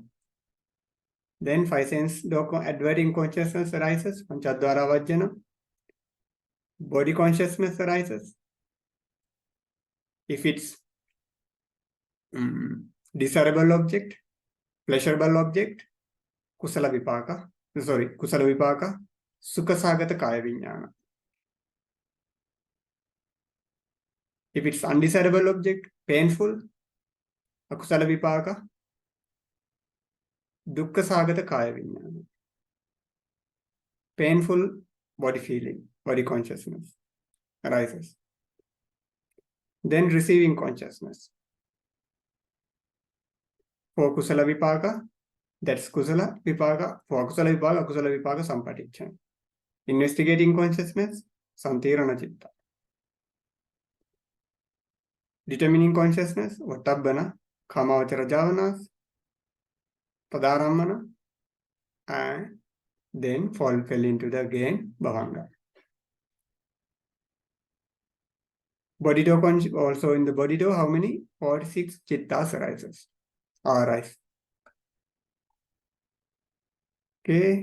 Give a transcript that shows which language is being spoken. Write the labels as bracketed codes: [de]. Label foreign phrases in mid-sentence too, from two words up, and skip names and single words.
[en] Then five sense door adverting consciousness arises, [pi] panchadvara vajjana. [en] Body consciousness arises. If it's desirable object, pleasurable object, [pi] kusala vipaka, sukasagata kaya viññāna. [en] If it's undesirable object, painful, [pi] akusala vipaka, dukkasagata kaya viññāna. [en] Painful body feeling, body consciousness arises. Then receiving consciousness. For [pi] kusala vipaka, [en] that's [pi] kusala vipaka. For akusala vipaka sampatichana. [en] Investigating consciousness, [pi] samtirana chitta. [en] Determining consciousness, [pi] vatabbana, kamavachara javanas, tadaramana, [en] and then fell into the again bhavanga. Body door also in the body door, how many? 46 chittas arises. Arise. Okay.